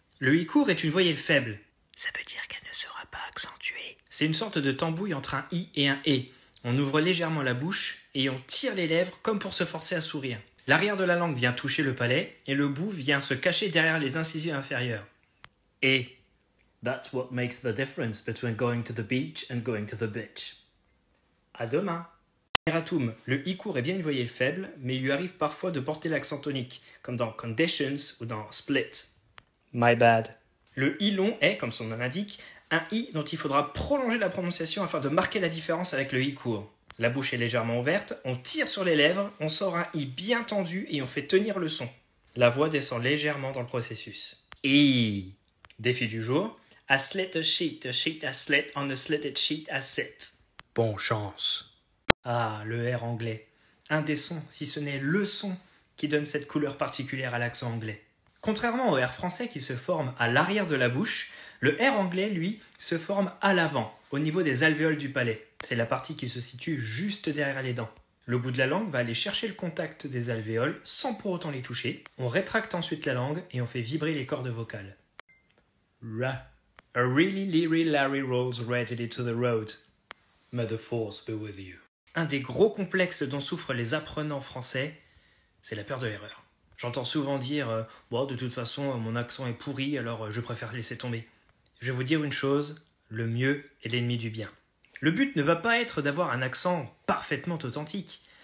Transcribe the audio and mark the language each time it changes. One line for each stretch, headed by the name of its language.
French: Le i court est une voyelle faible. Ça veut dire qu'elle ne sera pas accentuée. C'est une sorte de tambouille entre un i et un e. On ouvre légèrement la bouche et on tire les lèvres comme pour se forcer à sourire. L'arrière de la langue vient toucher le palais et le bout vient se cacher derrière les incisives inférieures.
English: Et that's what makes the difference between going to the beach and going to the bitch.
French: À demain. Erratum, le i court est bien une voyelle faible, mais il lui arrive parfois de porter l'accent tonique, comme dans conditions ou dans split.
English: My bad.
French: Le i long est, comme son nom l'indique, un i dont il faudra prolonger la prononciation afin de marquer la différence avec le i court. La bouche est légèrement ouverte, on tire sur les lèvres, on sort un i bien tendu et on fait tenir le son. La voix descend légèrement dans le processus.
English: I.
French: Défi du jour.
English: A slit a sheet a slit, on a slitted sheet a sit.
French: Bonne chance. Ah, le R anglais. Un des sons, si ce n'est le son, qui donne cette couleur particulière à l'accent anglais. Contrairement au R français qui se forme à l'arrière de la bouche, le R anglais, lui, se forme à l'avant, au niveau des alvéoles du palais. C'est la partie qui se situe juste derrière les dents. Le bout de la langue va aller chercher le contact des alvéoles sans pour autant les toucher. On rétracte ensuite la langue et on fait vibrer les cordes vocales. Ra.
English: A really leery Larry rolls readily to the road. May the force be with you.
French: Un des gros complexes dont souffrent les apprenants français, c'est la peur de l'erreur. J'entends souvent dire bon, de toute façon, mon accent est pourri, alors je préfère laisser tomber. Je vais vous dire une chose, le mieux est l'ennemi du bien. Le but ne va pas être d'avoir un accent parfaitement authentique.